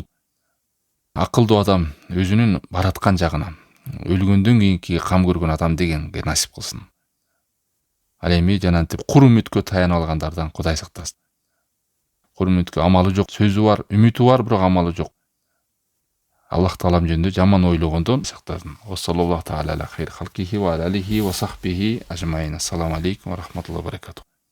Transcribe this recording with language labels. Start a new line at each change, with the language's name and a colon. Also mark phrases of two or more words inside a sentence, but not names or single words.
Kyrgyz: Акылдуу адам өзүнүн бараткан жагына, өлгөндөн кийинки кам көргөн адам дегенге насип кылсын. Ал эми жанантип кур үмүткө таяна алгандардан Кудай сактасын. Кур үмүткө амалы жок, сөзү бар, үмүтү бар, бирок амалы жок. Аллах таалам жөнүндө жаман ойлогондон сактасын.
Arabic: صلى الله تعالى على خير خلقه وآله وصحبه أجمعين. السلام عليكم ورحمة الله وبركاته.